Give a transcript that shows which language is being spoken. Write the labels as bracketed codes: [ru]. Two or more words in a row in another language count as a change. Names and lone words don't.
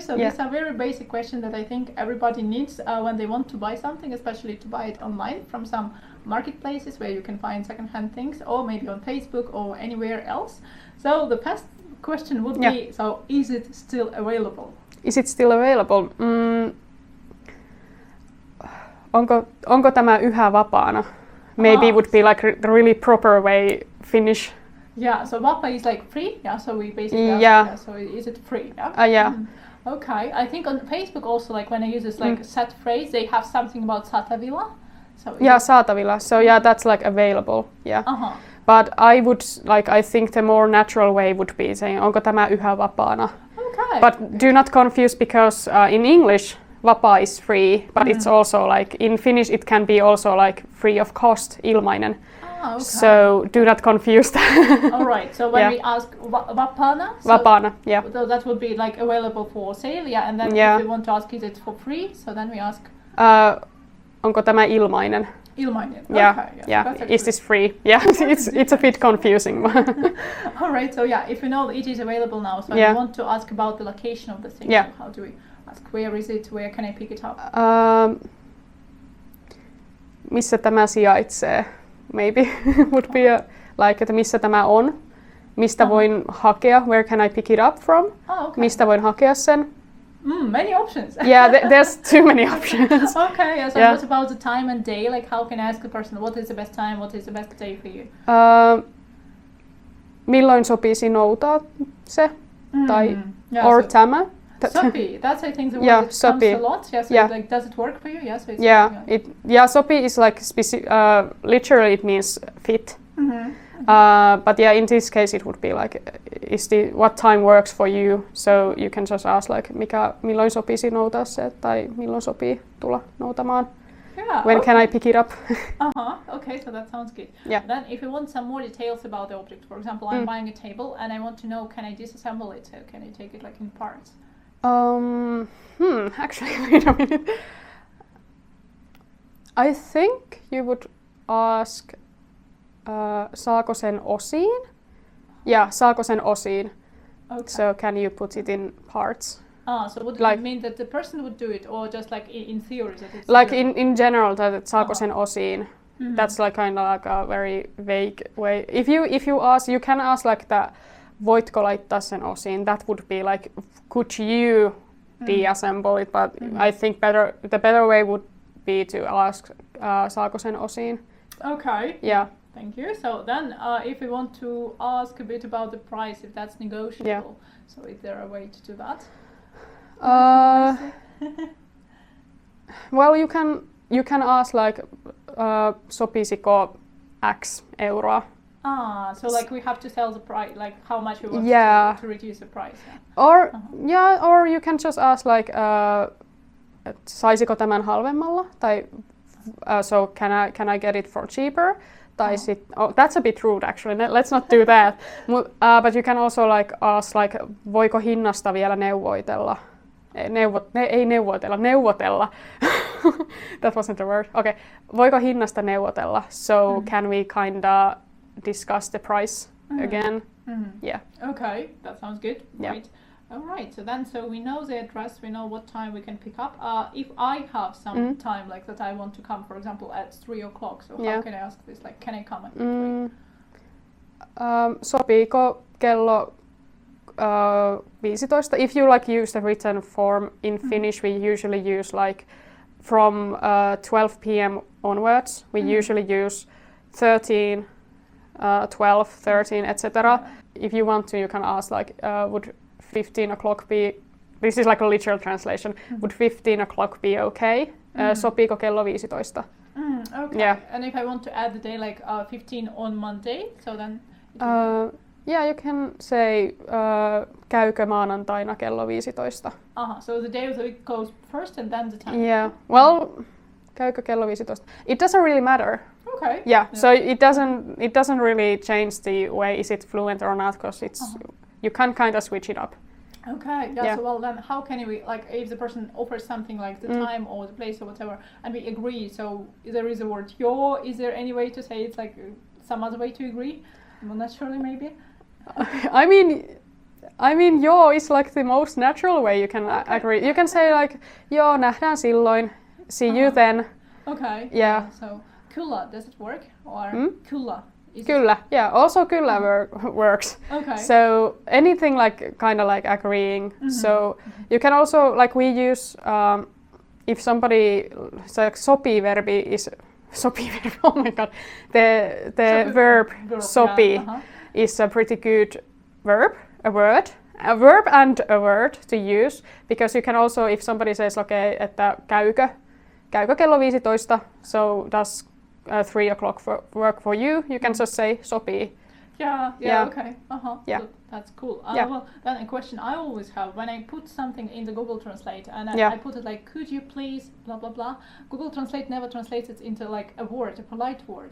[en] So these are very basic questions that I think everybody needs when they want to buy something, especially to buy it online from some marketplaces where you can find secondhand things, or maybe on Facebook or anywhere else. So the first question would be, so is it still available? Is it still available? [fi] Onko tämä yhä vapaana? [en] Maybe it would be like the really proper way Finnish. Yeah, so vapaa is like free. Yeah, so we basically so is it free? Yeah. Okay, I think on Facebook also, like when I use this like set phrase, they have something about saatavilla. So saatavilla. So that's like available. Yeah. But I would I think the more natural way would be saying [fi] onko tämä yhä vapaana. [en] Okay. But do not confuse, because in English vapaa is free, but it's also like in Finnish it can be also like free of cost, ilmainen. Okay. So do not confuse that. All right. So when we ask vapaana, vapaana, so that would be like available for sale, and then if we want to ask is it for free, so then we ask [fi] onko tämä ilmainen? Ilmainen. [en] Yeah. Okay, Yeah. Is this free? Yeah. it's a bit confusing. All right. So if you know it is available now, so I want to ask about the location of the thing. Yeah. So how do we ask where is it? Where can I pick it up? [fi] Missä tämä sijaitsee? Maybe would be like että missä tämä on? Mistä voin hakea? [en] Where can I pick it up from? Okay. [fi] Mistä voin hakea sen? [en] Many options. Yeah, there's too many options. Okay, so what about the time and day? Like how can I ask the person what is the best time, what is the best day for you? [fi] Milloin sopisi noutaa se? Tai [en] or [fi] tämä? [en] Sopi, that's I think the word that comes a lot. Yes, like does it work for you? Yes. It's sopi is like literally it means fit. But in this case it would be like what time works for you, so you can just ask like [fi] milloin sopisi noutaa se tai milloin sopii tulla noutamaan. [en] When can I pick it up? Okay, so that sounds good. Yeah. Then if you want some more details about the object, for example, I'm buying a table and I want to know, can I disassemble it? So can I take it like in parts? Actually, wait a minute. I think you would ask [fi] saako sen osiin? Yeah, saako sen osiin? [en] Okay. So can you put it in parts? So would it mean that the person would do it, or just like in theory that it's like in general that [fi] saako sen osiin? [en] That's like kind of like a very vague way. If you ask, you can ask like that. [fi] Voitko laittaa sen osiin? [en] That would be like, could you deassemble it? But I think the better way would be to ask [fi] saako sen osiin. [en] Okay. Yeah. Thank you. So then, if we want to ask a bit about the price, if that's negotiable, Yeah. so is there a way to do that? Well, you can ask like [fi] sopisiko X euroa. [en] So like we have to sell the price, like how much we want to reduce the price. Yeah. Or you can just ask like [fi] saisiko tämän halvemmalla tai [en] so can I get it for cheaper? Tai that's a bit rude actually. Let's not do that. But you can also like ask like [fi] voiko hinnasta vielä neuvotella. [en] Neuvotella. That wasn't the word. Okay. [fi] Voiko hinnasta neuvotella? [en] So can we kinda discuss the price again? Yeah. Okay, that sounds good. Yeah. Right. All right. So we know the address. We know what time we can pick up. If I have some time, like that, I want to come, for example, at 3 o'clock. So how can I ask this? Like, can I come at 3? [fi] Sopiiko kello 15? [en] If you like use the written form in Finnish, we usually use like from 12 p.m. onwards. We usually use 13, 12, 13, etc. If you want to, you can ask like, would 15 o'clock be, this is like a literal translation, would 15 o'clock be okay? [fi] Sopiiko kello 15? [en] Okay. Yeah. And if I want to add the day, like 15 on Monday, so then... Yeah, you can say, [fi] käykö maanantaina kello 15? [en] So the day of the week goes first and then the time. Yeah, well, [fi] käykö kello 15? [en] It doesn't really matter. Okay. Yeah, so it doesn't really change the way is it fluent or not, because you can kind of switch it up. Okay, yeah, so well then how can we, like if the person offers something like the time or the place or whatever and we agree, so there is a word jo, is there any way to say it's like some other way to agree? Well, naturally maybe? I mean jo is like the most natural way you can agree. You can say like [fi] joo, nähdään silloin, [en] see you then. Okay. Yeah. So kyllä, does it work? Or kyllä? Kyllä, yeah, also kyllä works. Okay. So anything like kind of like agreeing. So you can also like we use if somebody [fi] sopii verbi [en] is oh my god, the verb sopii is a pretty good verb, a verb and a word to use, because you can also, if somebody says okay, [fi] että käykö kello 15, [en] so does 3 o'clock work for you, you can just say sopii. Yeah, okay. Yeah. So that's cool. Yeah. Well, then a question I always have when I put something in the Google Translate and I put it like, could you please, blah, blah, blah. Google Translate never translates it into like a word, a polite word.